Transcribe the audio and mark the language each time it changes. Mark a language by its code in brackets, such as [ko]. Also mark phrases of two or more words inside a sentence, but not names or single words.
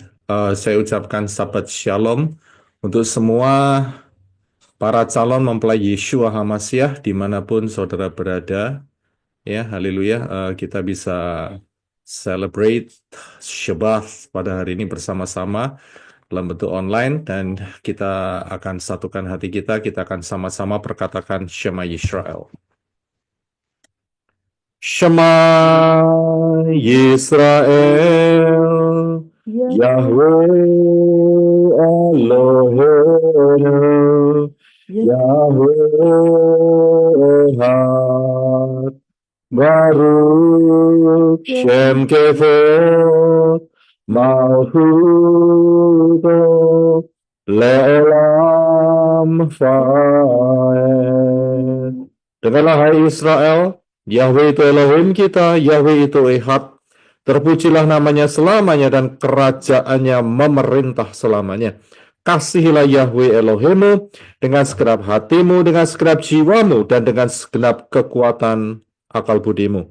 [id] Saya ucapkan [he] שבת שלום [id] untuk semua para calon mempelai Yeshua HaMasyiah dimanapun saudara berada. Ya, haleluya. Kita bisa celebrate Shabbat pada hari ini bersama-sama dalam bentuk online dan kita akan satukan hati kita akan sama-sama perkatakan [he] שמע ישראל. שמע ישראל, יהוה אלהים, יהוה אחד, ברוך שם כבוד, מלכותו, לעולם ועד. [id] Dengarlah hai Israel, Yahweh itu Elohim kita, Yahweh itu Echad. Terpujilah namanya selamanya dan kerajaannya memerintah selamanya. Kasihilah Yahweh Elohimmu dengan segenap hatimu, dengan segenap jiwamu, dan dengan segenap kekuatan akal budimu.